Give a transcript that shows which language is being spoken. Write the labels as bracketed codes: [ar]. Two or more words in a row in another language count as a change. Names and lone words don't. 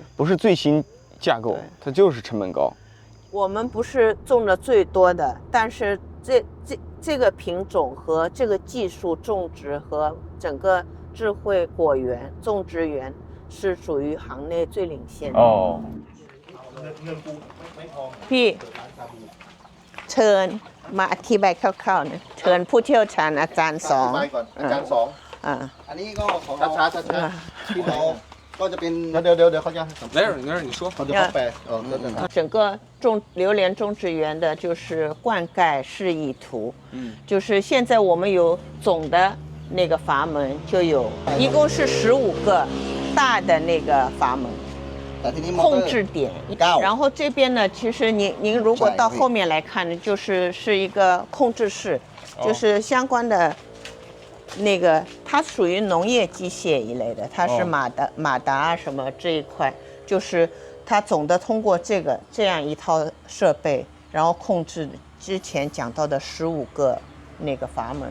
[zh] 不是最新架构，它就是成本高。我们不是种的最多的，但是这个品种和这个技术种植和整个智慧果园种植园是属于行内最领先的。哦。 [th] พี่เชิญมาอธิบายคร่าวๆนะเชิญผู้เชี่ยวชาญอาจารย์2 อาจารย์2อันนี้ก็ของเราช้าพี่น้องก็จะเป็นเดี๋ยวเขาจะ [zh] 没事你说 [th] เขาจะเข้าไป [zh] 整个榴莲种植园的就是灌溉示意图，就是现在我们有总的那个阀门就有，一共是15个大的那个阀门。控制点，然后这边呢，其实您如果到后面来看呢，是一个控制室，就是相关的那个，它属于农业机械一类的，它是马达什么这一块，就是它总的通过这样一套设备，然后控制之前讲到的15个那个阀门。